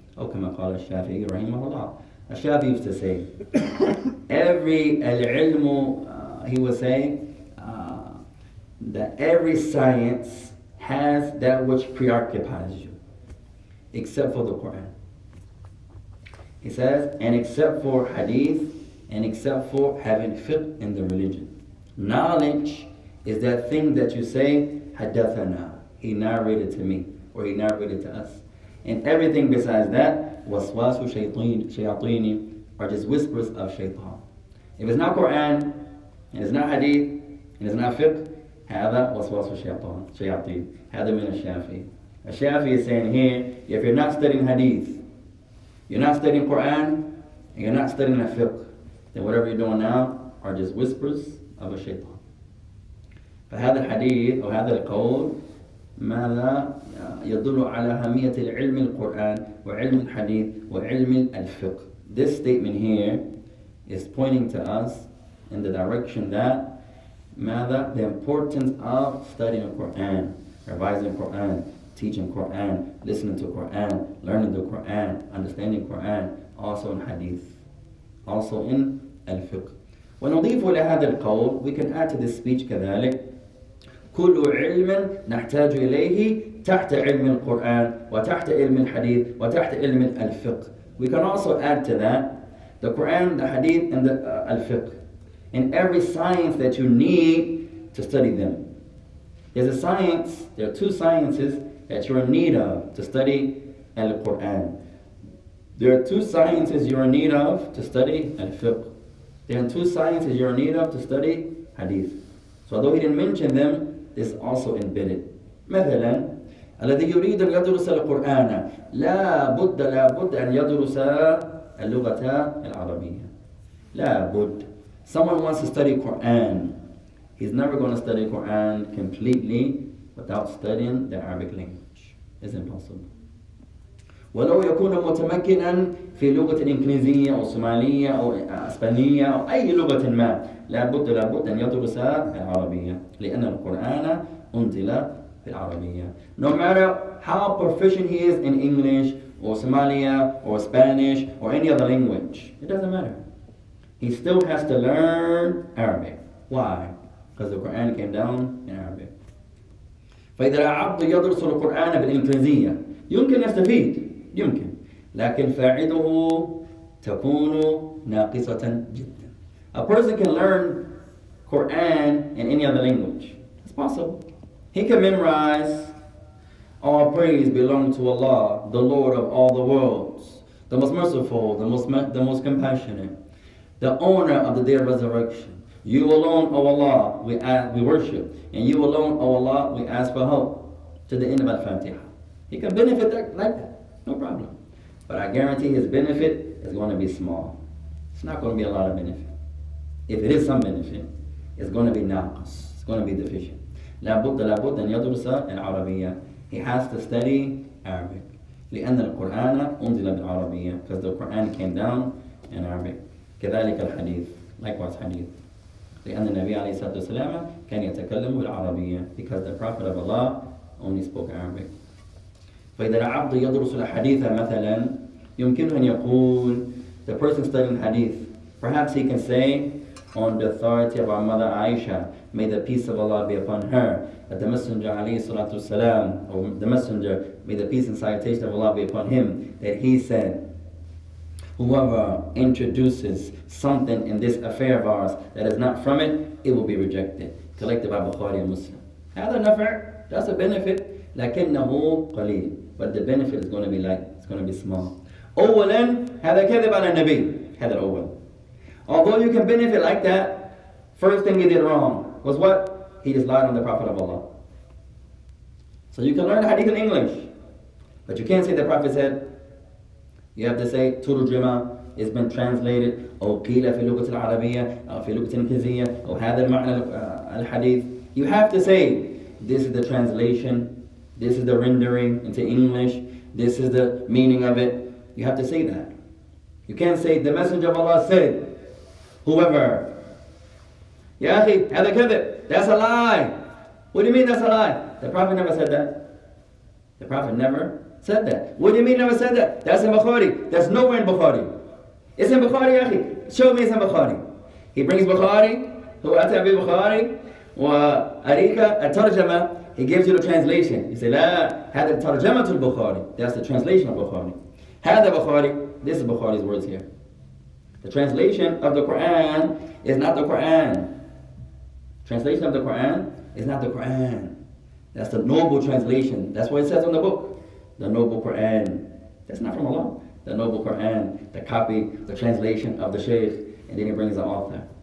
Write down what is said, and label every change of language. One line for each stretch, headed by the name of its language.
Arabic: أو كما قال الشافعي رحمه الله.
English: الشافعي used to say, every العلم, he was saying that every science has that which preoccupies you, except for the Quran. He says, and except for hadith, and except for having fiqh in the religion. Knowledge is that thing that you say, hadathana, he narrated to me, or he narrated to us. And everything besides that,
Arabic: waswasu shayatini,
English: are just whispers of shaitan. If it's not Quran, and it's not hadith, and it's not fiqh,
Arabic: هذا وسواس شياطين. هذا من الشافعي.
English: الشافعي is saying here, if you're not studying hadith, you're not studying Quran, and you're not studying the fiqh, then whatever you're doing now are just whispers of a shaitan.
Arabic: فهذا الحديث أو هذا القول ماذا يدل على أهمية العلم القرآن وعلم الحديث وعلم الفقه.
English: This statement here is pointing to us in the direction that ماذا, the importance of studying Quran, revising Quran, teaching Quran, listening to Quran, learning the Quran, understanding Quran, also in hadith, also in al-fiqh.
Arabic: ونضيف لهذا القول,
English: we can add to this speech
Arabic: كذلك, كل علم نحتاج إليه تحت علم القرآن وتحت علم الحديث وتحت علم الفقه.
English: We can also add to that the Quran, the hadith, and the al-fiqh. In every science that you need to study them. There's a science, there are two sciences that you're in need of to study Al-Quran. There are two sciences you're in need of to study Al-Fiqh. There are two sciences you're in need of to study Hadith. So although he didn't mention them, this is also embedded.
Arabic: مثلا الذي يريد أن يدرس القرآن لا بد أن يدرس اللغة العربية. لا بد.
English: Someone wants to study Quran. He's never going to study Quran completely without studying the Arabic language. It's impossible.
Arabic: ولو يكون متمكنا في لغة إنجليزية أو صومالية أو إسبانية أو أي لغة ما لابد أن يدرس العربية لأن القرآن أنزل بالعربية.
English: No matter how proficient he is in English or Somalia or Spanish or any other language, it doesn't matter. He still has to learn Arabic. Why? Because the Quran came down in Arabic.
Arabic: فإذا العبد يدرس القرآن بالإنجليزية يمكن يستفيد يمكن لكن فائدته تكون ناقصة جدا.
English: A person can learn Quran in any other language. It's possible. He can memorize all praise belongs to Allah, the Lord of all the worlds, the most merciful, the most compassionate, the owner of the day of resurrection. You alone, O Allah, we worship, and you alone, O Allah, we ask for help. To the end of Al-Fatiha. He can benefit like that, no problem. But I guarantee his benefit is going to be small. It's not going to be a lot of benefit. If it is some benefit, it's going to be naqas. It's going to be deficient.
Arabic: لابد أن يدرس العربية.
English: He has to study Arabic.
Arabic: لأن القرآن أنزل بالعربية.
English: Because the Quran came down in Arabic.
Arabic: كذلك الحديث.
English: Likewise hadith.
Arabic: لأن النبي عليه الصلاة والسلام كان يتكلم بالعربية.
English: Because the Prophet of Allah only spoke Arabic.
Arabic: فإذا العبد يدرس الحديث مثلا يمكنه أن يقول,
English: the person studying hadith, perhaps he can say, on the authority of our mother Aisha, may the peace of Allah be upon her, that the Messenger alayhi salatu wasalam, or the Messenger, may the peace and salutation of Allah be upon him, that he said, whoever introduces something in this affair of ours that is not from it, it will be rejected. Collected by Bukhari and Muslim.
Arabic: هذا نفع,
English: that's a benefit,
Arabic: لكنه قليل,
English: but the benefit is going to be light, it's going to be small.
Arabic: أولا هذا كذب على النبي, هذا الأول.
English: Although you can benefit like that, first thing he did wrong was what? he just lied on the Prophet of Allah. So you can learn hadith in English, but you can't say the Prophet said. You have to say
Arabic: ترجمة,
English: it's been translated,
Arabic: أو قيل في اللغة العربية أو في لغة إنجليزية أو هذا المعنى الحديث.
English: You have to say this is the translation, this is the rendering into English, this is the meaning of it. You have to say that. You can't say the Messenger of Allah said, whoever. Ya akhi,
Arabic: هذا كذب.
English: That's a lie. What do you mean that's a lie? The Prophet never said that. The Prophet never said that. What do you mean never said that? That's in Bukhari. That's nowhere in Bukhari. It's in Bukhari, ya akhi. Show me it's in Bukhari. He brings Bukhari.
Arabic: هو أتى ببخاري وأريك الترجمة.
English: He gives you the translation. He said,
Arabic: لا, هذا ترجمة البخاري.
English: That's the translation of Bukhari. هذا Bukhari. This is Bukhari's words here. The translation of the Quran is not the Quran. Translation of the Quran is not the Quran. That's the noble translation. That's what it says on the book. The noble Quran. That's not from Allah. The noble Quran, the copy, the translation of the Shaykh, and then he brings the author.